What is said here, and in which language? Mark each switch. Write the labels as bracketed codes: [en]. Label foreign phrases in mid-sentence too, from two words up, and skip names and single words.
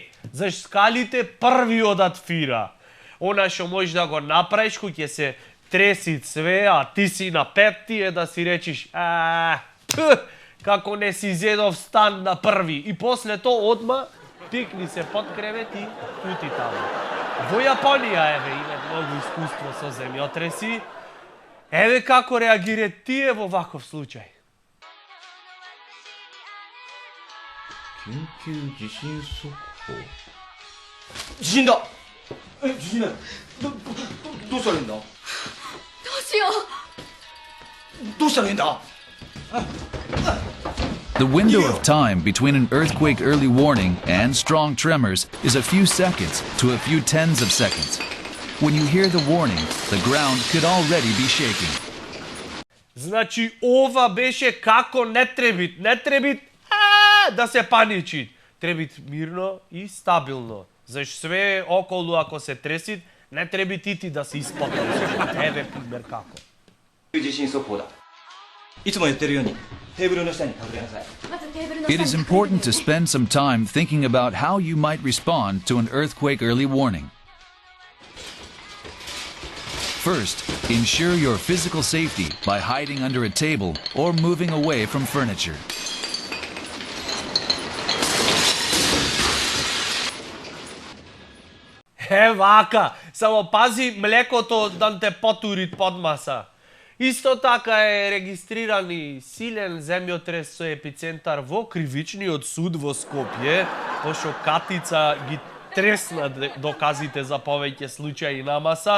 [mk] Заш скалите први одат фира. Она што можеш да го направиш, кој ќе се треси све, а ти си на петти, е да си речиш, како не си зедов стан на први. И после то одма, пикни се под кревет и пути таму. Во Јапонија, има многу искуство со земјотреси. Еве како реагира тие во ваков случај. [ja] 緊急地震速報。地震だ。地震だよ。どうしたらいいんだ。どうしよどうしたらいいんだ。 [en] The window of time between an earthquake early warning and strong tremors is a few seconds to a few tens of seconds. When you hear the warning, the ground could already be shaking. [mk] Значи ова беше како не требит да се паничи. Требит мирно и стабилно. Заш све околу ако се треси, не треби ти да се испотиш. Еве пример како. [ja] 地震速報だ。いつも言ってるようにテーブルの下に隠れなさい。 [en] It is important to spend some time thinking about how you might respond to an earthquake early warning. First, ensure your physical safety by hiding under a table or moving away from furniture. [mk] Вака, само пази млекото да те потури под маса. Исто така е регистриран и силен земјотрес со епицентар во Кривичниот суд во Скопје, пошто Катица ги тресна доказите за повеќе случаи на маса.